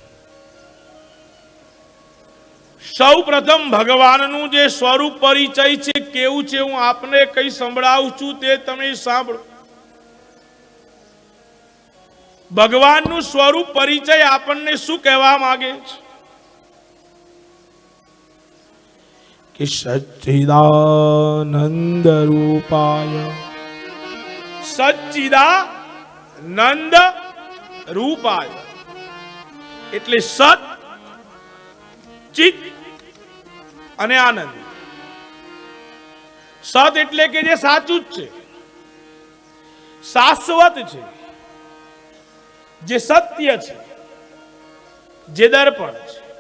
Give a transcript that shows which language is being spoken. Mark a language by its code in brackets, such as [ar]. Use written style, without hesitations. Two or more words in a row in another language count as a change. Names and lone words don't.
[gu] સૌ પ્રથમ ભગવાનનું જે સ્વરૂપ પરિચય છે કેવું છે હું આપને કઈ સંભળાવું છું તે તમે સાંભળો। ભગવાનનું સ્વરૂપ પરિચય આપણને શું કહેવા માંગે છે कि [sa] सच्चिदानंद रूपाय, सच्चिदानंद रूपाय [gu] એટલે સત, ચિત અને આનંદ। સત એટલે કે જે સાચું જ છે, શાશ્વત છે, જે સત્ય છે, જે દર્પણ છે।